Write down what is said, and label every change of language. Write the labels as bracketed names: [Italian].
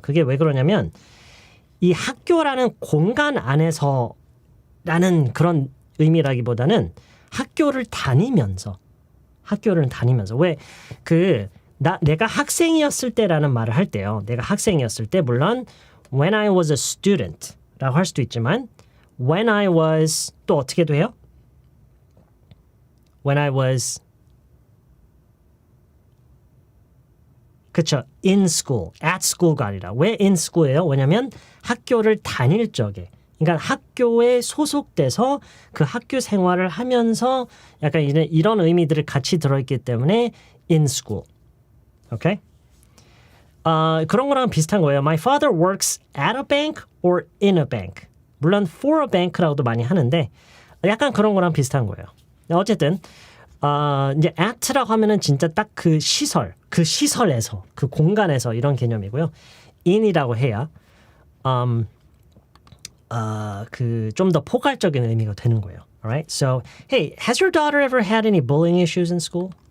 [Korean] 그게 왜 그러냐면 이 학교라는 공간 안에서 라는 그런 의미라기보다는 학교를 다니면서 왜 내가 학생이었을 때라는 말을 할 때요. 내가 학생이었을 때 물론 [English] when I was a student [Korean] 라고 할 수도 있지만 [English] when I was [Korean] 또 어떻게도 해요? [English] when I was [Korean] 그쵸 [English] in school, at school [Korean] 가 아니라 왜 [English] in school [Korean] 예요? 왜냐면 학교를 다닐 적에 그러니까 학교에 소속돼서 그 학교 생활을 하면서 약간 이런 의미들이 같이 들어있기 때문에 [English] in school. [Korean] 오케이? 그런 거랑 비슷한 거예요. [English] My father works at a bank or in a bank. [Korean] 물론 [English] for a bank [Korean] 라고도 많이 하는데 약간 그런 거랑 비슷한 거예요. 어쨌든 이제 at라고 하면은 진짜 딱 그 시설에서 그 공간에서 이런 개념이고요. in이라고 해야 그 좀 더 포괄적인 의미가 되는 거예요. [English] Alright? So, hey, has your daughter ever had any bullying issues in school?